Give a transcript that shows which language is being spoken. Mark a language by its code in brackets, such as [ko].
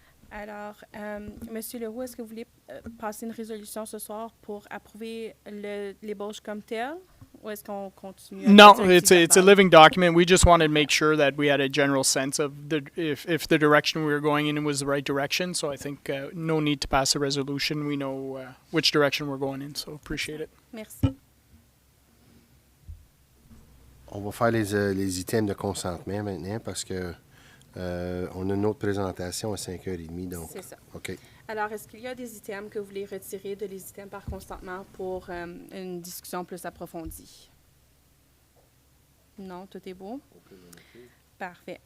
[fr] Alors, Monsieur Leroux, est-ce que vous voulez passer une résolution ce soir pour approuver l'ébauche comme telle, ou est-ce qu'on continue? [en] No, it's a living document. We just wanted to make sure that we had a general sense of if the direction we were going in was the right direction. So I think no need to pass a resolution. We know which direction we're going in, so appreciate it. [fr] Merci. On va faire les items de consentement maintenant parce que on a une autre présentation à 5h30. Donc, c'est ça. OK. Alors, est-ce qu'il y a des items que vous voulez retirer de les items par consentement pour une discussion plus approfondie? Non, tout est beau? Parfait.